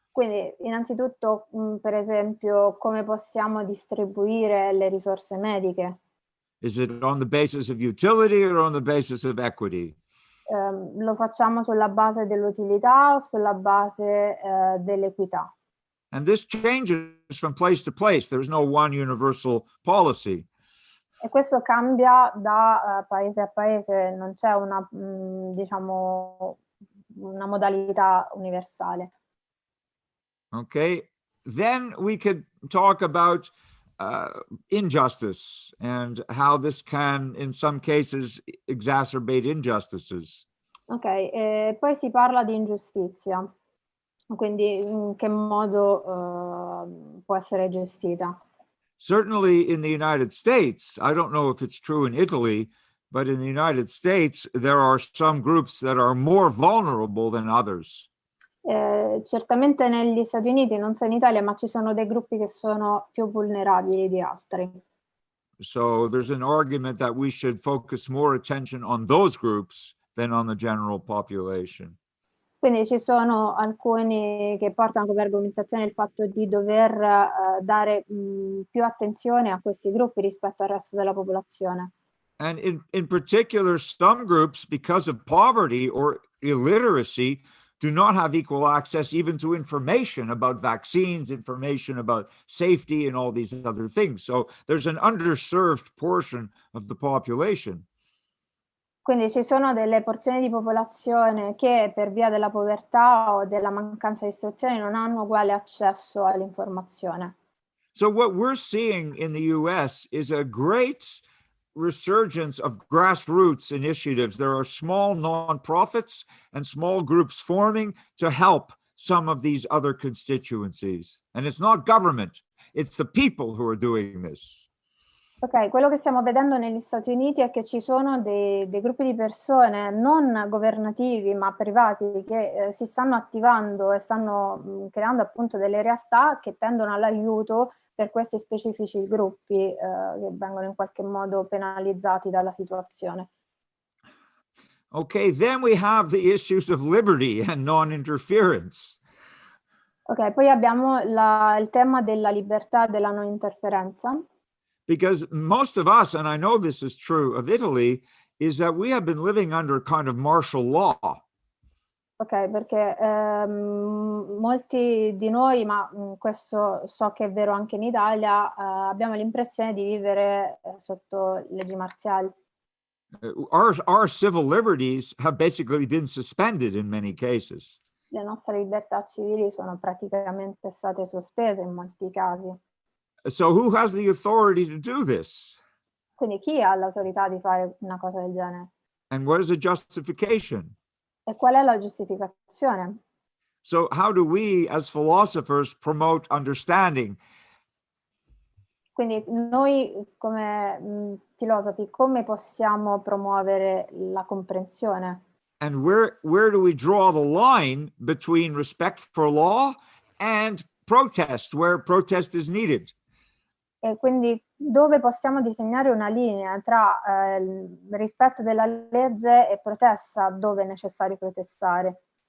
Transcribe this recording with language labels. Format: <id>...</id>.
<it>Quindi, innanzitutto, per esempio, come possiamo distribuire le risorse mediche?</it> <en>Is it on the basis of utility or on the basis of equity?</en> <it>Lo facciamo sulla base dell'utilità o sulla base dell'equità?</it> <en>And this changes from place to place. There's no one universal policy.</en> <it>E questo cambia da paese a paese, non c'è una, diciamo, una modalità universale.</it> <en>Okay, then we could talk about injustice and how this can, in some cases, exacerbate injustices.</en> <it>Ok, poi si parla di ingiustizia, quindi in che modo può essere gestita.</it> <en>Certainly in the United States, I don't know if it's true in Italy, but in the United States, there are some groups that are more vulnerable than others.</en> <it>Certamente negli Stati Uniti, non so in Italia, ma ci sono dei gruppi che sono più vulnerabili di altri.</it> <en>So there's an argument that we should focus more attention on those groups than on the general population.</en> <it>Quindi ci sono alcuni che portano come argomentazione il fatto di dover dare più attenzione a questi gruppi rispetto al resto della popolazione.</it> <en>And in particular, some groups, because of poverty or illiteracy, do not have equal access even to information about vaccines, information about safety, and all these other things. So there's an underserved portion of the population.</en> <it>Quindi ci sono delle porzioni di popolazione che per via della povertà o della mancanza di istruzione non hanno uguale accesso all'informazione.</it> <en>So what we're seeing in the US is a great resurgence of grassroots initiatives. There are small nonprofits and small groups forming to help some of these other constituencies. And it's not government, it's the people who are doing this.</en> <it>Ok, quello che stiamo vedendo negli Stati Uniti è che ci sono dei gruppi di persone non governativi ma privati che si stanno attivando e stanno creando appunto delle realtà che tendono all'aiuto per questi specifici gruppi che vengono in qualche modo penalizzati dalla situazione.</it> <en>Okay, then we have the issues of liberty and non-interference.</en> <it>Ok, poi abbiamo il tema della libertà e della non interferenza.</it> <en>Because most of us, and I know this is true of Italy, is that we have been living under kind of martial law.</en> <it>Ok, perché molti di noi, ma questo so che è vero anche in Italia, abbiamo l'impressione di vivere sotto leggi marziali.</it> <en>Our civil liberties have basically been suspended in many cases.</en> <it>Le nostre libertà civili sono praticamente state sospese in molti casi.</it> <en>So who has the authority to do this?</en> <it>Quindi chi ha l'autorità di fare una cosa del genere?</it> <en>And what is the justification?</en> <it>E qual è la giustificazione?</it> <en>So how do we as philosophers promote understanding?</en> <it>Quindi noi come filosofi come possiamo promuovere la comprensione?</it> <en>And where do we draw the line between respect for law and protest, where protest is needed?</en> <it>E quindi dove possiamo disegnare una linea tra il rispetto della legge e protesta dove è necessario protestare?</it>